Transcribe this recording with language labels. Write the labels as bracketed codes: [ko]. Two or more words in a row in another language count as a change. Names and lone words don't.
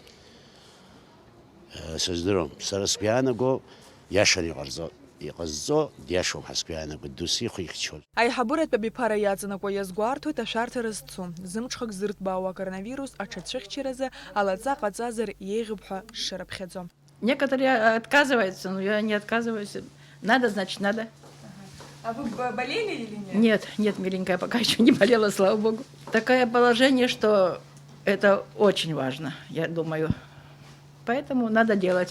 [ab] Сыздырам, сара сгәы иаанаго иашан иҟазҵо диашоуп ҳа сгәы иаанаго, дус ихихьчон. Аиҳабыратә абиԥара иаҵанакуа иазгәарҭоит ашәарҭара зцу. Зымҽхак зырҭбаауа акоронавирус аҽацәыхьчаразы алаҵа ҟаҵазар еиӷьуп ҳәа шшарыԥхьаӡом. [ru] Некоторые отказываются, но я не отказываюсь. Надо, значит, надо. А вы болели или нет? Нет, нет, миленькая, пока еще не болела, слава богу. Такое положение, что это очень важно, я думаю. Поэтому надо делать.